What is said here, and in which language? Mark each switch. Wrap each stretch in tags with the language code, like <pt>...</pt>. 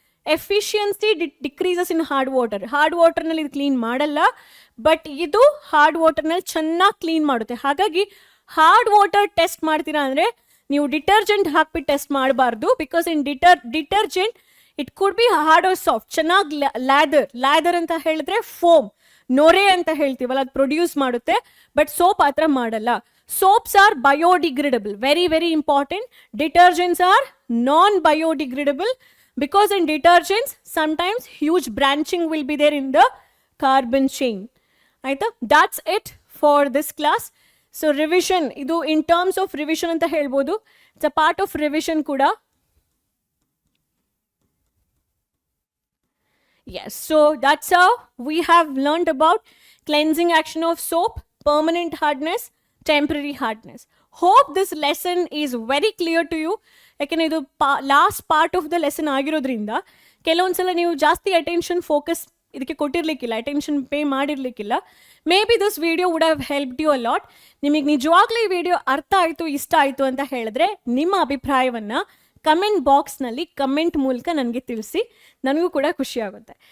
<en>Efficiency decreases in hard water.</en> <kn>Hard ವಾಟರ್ನಲ್ಲಿ ಇದು clean ಮಾಡಲ್ಲ, but ಇದು ಹಾರ್ಡ್ ವಾಟರ್ನಲ್ಲಿ ಚೆನ್ನಾಗಿ ಕ್ಲೀನ್ ಮಾಡುತ್ತೆ. ಹಾಗಾಗಿ ಹಾರ್ಡ್ ವಾಟರ್ ಟೆಸ್ಟ್ ಮಾಡ್ತೀರಾ ಅಂದರೆ ನೀವು ಡಿಟರ್ಜೆಂಟ್ ಹಾಕ್ಬಿಟ್ಟು ಟೆಸ್ಟ್ ಮಾಡಬಾರ್ದು.</kn> <en>Because in detergent it could be hard or soft.</en> <kn>ಚೆನ್ನಾಗಿ ಲ್ಯಾದರ್ ಅಂತ ಹೇಳಿದ್ರೆ ಫೋಮ್, ನೊರೆ ಅಂತ ಹೇಳ್ತೀವಲ್ಲ, ಅದು ಪ್ರೊಡ್ಯೂಸ್ ಮಾಡುತ್ತೆ. ಬಟ್ ಸೋಪ್ ಆ ಥರ ಮಾಡಲ್ಲ.</kn> <en>Soaps are biodegradable, very very important. Detergents are non-biodegradable because in detergents sometimes huge branching will be there in the carbon chain. Aita? That's it for this class. So revision, idu in terms of revision</en> <kn>anta helbodu.</kn> <en>It's a part of revision kuda. Yes, so that's how we have learned about cleansing action of soap, permanent hardness, temporary hardness. Hope this lesson is very clear to you.</en> <kn>ಯಾಕೆಂದರೆ ಇದು</kn> <en>last part of the lesson</en> <kn>ಆಗಿರೋದ್ರಿಂದ ಕೆಲವೊಂದ್ಸಲ ನೀವು ಜಾಸ್ತಿ attention focus ಇದಕ್ಕೆ ಕೊಟ್ಟಿರ್ಲಿಕ್ಕಿಲ್ಲ, attention pay ಮಾಡಿರ್ಲಿಕ್ಕಿಲ್ಲ.</kn> <en>Maybe this video would have helped you a lot.</en> <kn>ನಿಮಗೆ ನಿಜವಾಗ್ಲೂ ಈ ವಿಡಿಯೋ ಅರ್ಥ ಆಯಿತು, ಇಷ್ಟ ಆಯಿತು ಅಂತ ಹೇಳಿದ್ರೆ ನಿಮ್ಮ ಅಭಿಪ್ರಾಯವನ್ನು ಕಮೆಂಟ್ ಬಾಕ್ಸ್ನಲ್ಲಿ ಕಮೆಂಟ್ ಮೂಲಕ ನನಗೆ ತಿಳಿಸಿ, ನನಗೂ ಕೂಡ ಖುಷಿ ಆಗುತ್ತೆ.</kn>